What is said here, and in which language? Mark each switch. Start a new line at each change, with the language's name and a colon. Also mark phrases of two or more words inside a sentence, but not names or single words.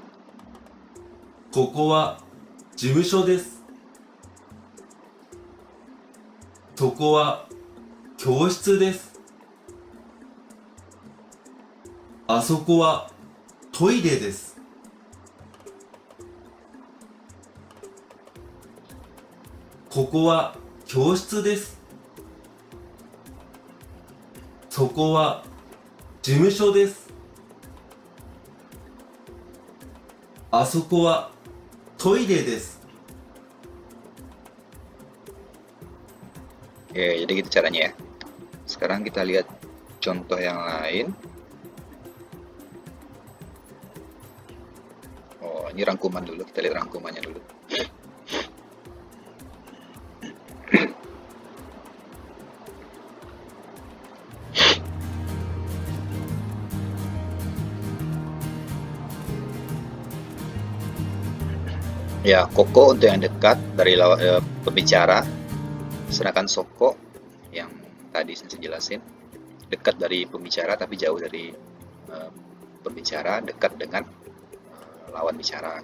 Japanese: ここは事務所です。そこは教室です。あそこはトイレです。ここは教室です。そこは事務所です。あそこはトイレです。
Indonesian: Oke, jadi gitu caranya ya. Sekarang kita lihat contoh yang lain. Oh, ini rangkuman dulu. Kita lihat rangkumannya dulu. Ya, koko untuk yang dekat dari pembicara, sedangkan soko yang tadi saya jelasin dekat dari pembicara tapi jauh dari pembicara, dekat dengan lawan bicara.